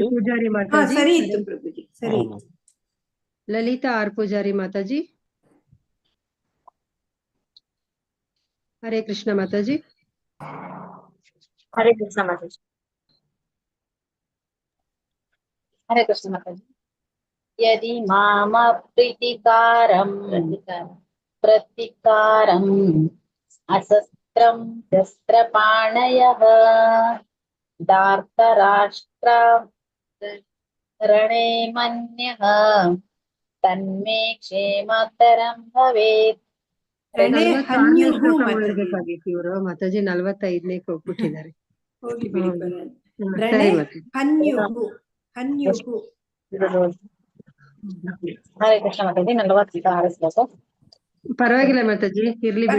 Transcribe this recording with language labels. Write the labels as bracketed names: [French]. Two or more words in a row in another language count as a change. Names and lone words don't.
[Kannada] ಪೂಜಾರಿ ಮಾತಾಜಿ. ಸರಿ ಇತ್ತು ಪ್ರಭುಜಿ, ಸರಿ. ಲಲಿತಾ ಆರ್ ಪೂಜಾರಿ ಮಾತಾಜಿ. ಹರೇ ಕೃಷ್ಣ ಮಾತಾಜಿ. ಹರೇ ಕೃಷ್ಣ ಮಾತಾಜಿ. ಹರೇ ಕೃಷ್ಣ ಮಾತಾಜಿ। [Sanskrit] यदि माम प्रीतिकारं प्रतिकारम् असस्त्रं शस्त्रपाणयः दार्तराष्ट्र रणे मन्यः तन्मे क्षेमतरं भवेत्। [Kannada] ರಣೆ 46ನೇ ಹನ್ಯುಹು ಶ್ಲೋಕ ಮಾತಾಜಿ. ಓದ್ಬೇಕಾಗಿತ್ತು ಇವರು ಮಾತಾಜಿ 45ನೇ ಹೋಗ್ಬಿಟ್ಟಿದ್ದಾರೆ. ಹೋಗ್ಲಿ ಬಿಡಿ ಪರವಾಗಿಲ್ಲ. ಸರಿ ರಣೆ ಮಾತಾಜಿ. [Sanskrit] ಹನ್ಯುಹು ಹನ್ಯುಹು. [Kannada] ಹರೇ ಕೃಷ್ಣ ಮಾತಾಜಿ 46 ಶ್ಲೋಕ. ಪರವಾಗಿಲ್ಲ ಮಾತಾಜಿ, ಇರ್ಲಿ ಬಿಡಿ